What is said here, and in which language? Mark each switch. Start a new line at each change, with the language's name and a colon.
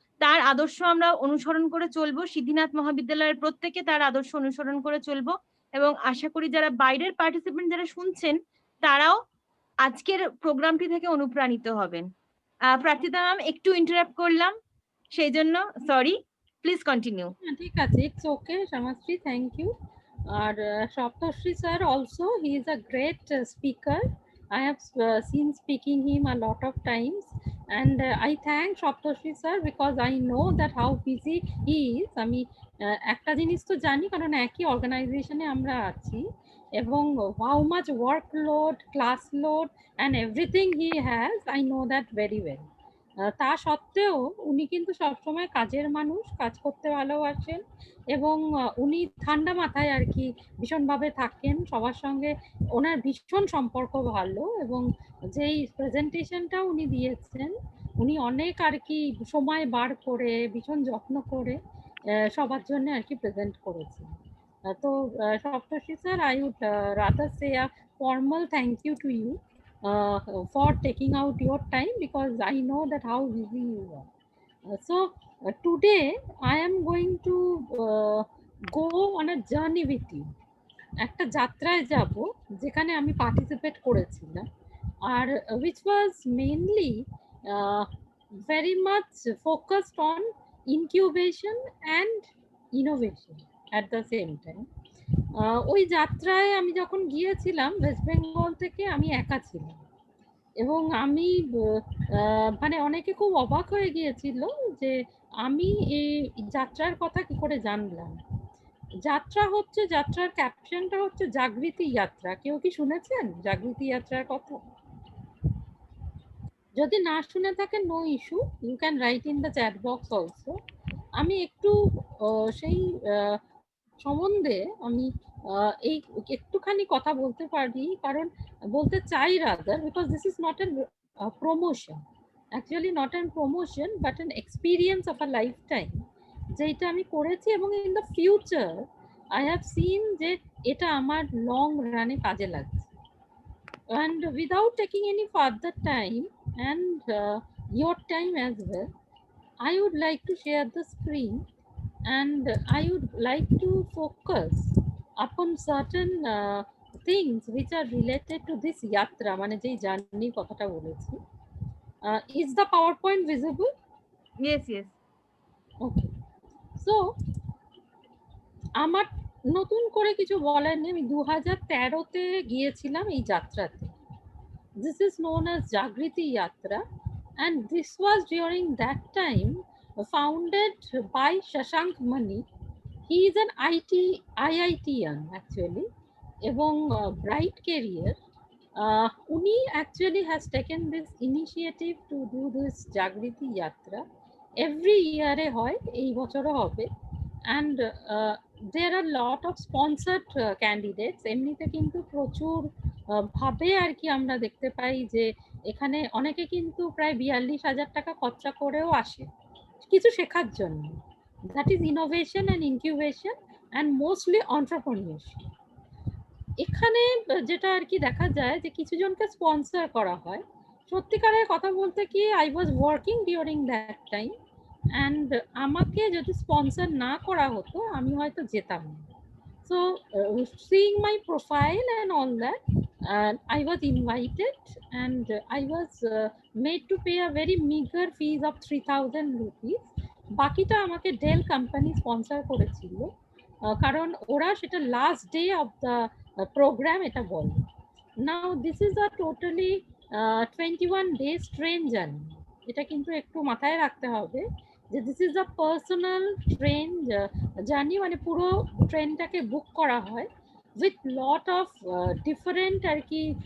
Bangla: তার আদর্শ আমরা অনুসরণ করে চলবো। সিদ্ধিনাথ মহাবিদ্যালয়ের প্রত্যেকে তার আদর্শ অনুসরণ করে চলবো এবং আশা করি যারা বাইরের পার্টিসিপেন্ট যারা শুনছেন তারাও আজকের প্রোগ্রামটি থেকে অনুপ্রাণিত হবেন। প্রার্থিতা ম্যাম একটু ইন্টারাপ্ট করলাম, সেই জন্য সরি, প্লিজ কন্টিনিউ। ঠিক আছে,
English: It's okay Shamasri, thank you.
Bangla: আর
English: Saptarshi sir also, he is a great speaker. I have seen speaking him a lot of times, and I thank Saptarshi sir because I know that how busy he is.
Bangla: আমি একটা জিনিস তো জানি, কারণ একই অর্গানাইজেশনে আমরা আছি, এবং
English: how much workload, class load and everything he has, I know that very well.
Bangla: তা সত্ত্বেও উনি কিন্তু সবসময় কাজের মানুষ, কাজ করতে ভালোবাসেন, এবং উনি ঠান্ডা মাথায় আর কি ভীষণভাবে থাকেন সবার সঙ্গে, ওনার ভীষণ সম্পর্ক ভালো, এবং যেই প্রেজেন্টেশনটা উনি দিয়েছেন উনি অনেক আর কি সময় বার করে ভীষণ যত্ন করে সবার জন্য আর কি প্রেজেন্ট করেছেন। তো
English: Saptarshi sir, I would rather say a formal thank you to you for taking out your time, because I know that how busy you are. So today I am going to go on a journey with you.
Bangla: একটা যাত্রায় যাব যেখানে আমি participate করেছিলাম, আর
English: which was mainly very much focused on incubation and innovation at the same time.
Bangla: ওই যাত্রায় আমি যখন গিয়েছিলাম ওয়েস্ট বেঙ্গল থেকে, আমি একা ছিলাম, এবং আমি মানে অনেকে খুব অবাক হয়ে গিয়েছিল যে আমি এই যাত্রার কথা কি করে জানলাম। যাত্রা হচ্ছে, যাত্রার ক্যাপশনটা হচ্ছে জাগৃতি যাত্রা। কেউ কি শুনেছেন জাগৃতি যাত্রার কথা? যদি না শুনে থাকেন,
English: No issue, you can write in the chat box also.
Bangla: আমি একটু সেই সম্বন্ধে আমি এই একটুখানি কথা বলতে পারি, কারণ বলতে চাই
English: rather, because this is not an promotion, actually not an promotion but an experience of a life time,
Bangla: যেটা আমি করেছি, এবং
English: in the future I have seen
Bangla: যে এটা আমার লং রানে কাজে লাগছে।
English: And without taking any further time and your time as well, I would like to share the screen, and I would like to focus upon certain things which are related to this yatra,
Bangla: মানে যেই journey কথাটা বলেছি।
English: Is the PowerPoint visible? Yes, yes. Okay. So
Bangla: আমার নতুন করে কিছু বলার নেই, আমি 2013-তে গিয়েছিলাম এই যাত্রাতে।
English: This is known as Jagriti Yatra, and this was during that time founded by Shashank Mani. He is an IITian actually,
Bangla: এবং
English: bright career. Uni actually has taken this initiative to do this Jagriti Yatra. Every year
Bangla: hoy, ei bochoro hobe,
English: and there are lot of sponsored candidates.
Bangla: এমনিতে কিন্তু প্রচুর ভাবে আর কি আমরা দেখতে পাই যে এখানে অনেকে কিন্তু প্রায় 42,000 টাকা খরচা করেও আসে কিছু শেখার জন্য।
English: That is innovation and incubation and mostly entrepreneurship.
Bangla: এখানে যেটা আর কি দেখা যায় যে কিছু জনকে স্পন্সর করা হয়। সত্যিকারের কথা বলতে কি,
English: I was working during that time, and
Bangla: আমাকে যদি স্পন্সর না করা হতো আমি হয়তো যেতাম না।
English: So seeing my profile and all that, I was invited, and I was made to pay a very meager fees of 3,000 rupees.
Bangla: বাকিটা আমাকে ডেল কোম্পানি স্পন্সর করেছিল, কারণ ওরা সেটা
English: last day of the programme
Bangla: এটা বলে।
English: Now this is a totally 21 days train journey.
Bangla: এটা কিন্তু একটু মাথায় রাখতে হবে যে
English: this is a personal train journey,
Bangla: মানে পুরো ট্রেনটাকে বুক করা হয়
English: with lot of different
Bangla: আর কি।